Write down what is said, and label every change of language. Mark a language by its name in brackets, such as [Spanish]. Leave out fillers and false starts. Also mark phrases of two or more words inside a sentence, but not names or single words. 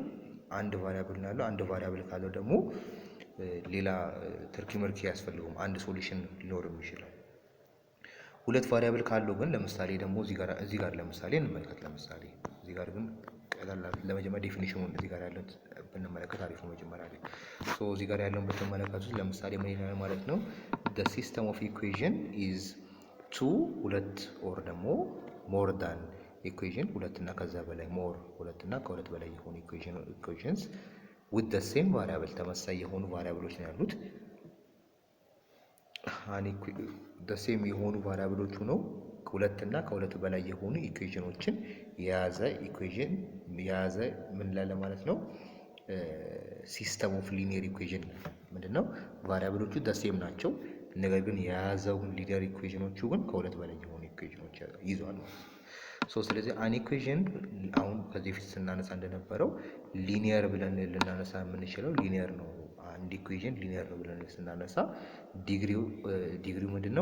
[Amharic] አንድ ቫሪያብል ነው ያለው። አንድ ቫሪያብል ካለው ደግሞ ሌላ ትርኪ ምርኪ ያስፈልገውም አንድ ሶሉሽን ሊኖር የሚችለው። ሁለት ቫሪያብል ካለው ግን ለምሳሌ ደግሞ እዚህ ጋር ለምሳሌ እንመልከት። ለምሳሌ እዚህ ጋር ግን ለመጀመሪያ ዴፊኒሽኑን እዚህ ጋር ያለው ብንመለከት አሪፍ ነው። መጀመሪያ ላይ እዚህ ጋር ያለውን ብትመለከቱት ለምሳሌ ምን ይላል ማለት ነው? [English] the system of equation is two [Amharic] ሁለት ኦር ደግሞ [English] more than equation [Amharic] ሁለት እና ከዛ በላይ more ሁለት እና ከሁለት በላይ የሆኑ [English] equations with the same variable [Amharic] ተመሳሳይ የሆኑ ቫሪያብሎች ነው ያሉት። [English] the same [Amharic] የሆኑ ቫሪያብሎቹ ነው ሁለት እና ከሁለት በላይ የሆኑ ኢኩዌሽኖችን የያዘ ምን ላለ ማለት ነው? [English] system of linear equation ምንድነው? [Amharic] ቫሪያብሎቹ ሴም ናቸው፣ ነገር ግን የያዘውን ሊኒየር ኢኩዌሽኖቹ ግን ከሁለት በላይ የሆኑ ኢኩዌሽኖች ይዟል ማለት ነው። ስለዚህ [English] an equation [Amharic] አሁን ከዚህ በፊት ስናነሳ እንደነበረው ሊኒየር ብለን ልናነሳ የምንችለው ሊኒየር ነው። አንድ ኢኩዌሽን ሊኒየር ነው ብለን ስናነሳ ዲግሪው ምንድነው?